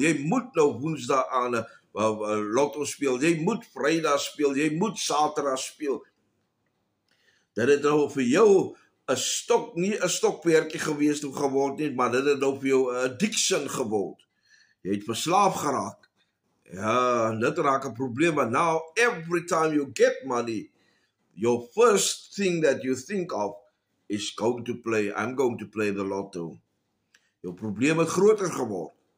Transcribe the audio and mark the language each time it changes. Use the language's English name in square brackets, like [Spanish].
[Afrikaans] Jy moet nou woensdag aan 'n lotto speel. Jy moet Vrydag speel. Jy moet Saterdag speel. Dat het nou vir jou 'n stok, nie 'n stokperdjie gewees toe geword nie, maar dit het nou vir jou 'n addiction geword. Jy het verslaaf geraak. Ja, dit raak 'n probleem. [English] But now, every time you get money, your first thing that you think of is I'm going to play the lotto. [Afrikaans] Jou probleem het groter geword.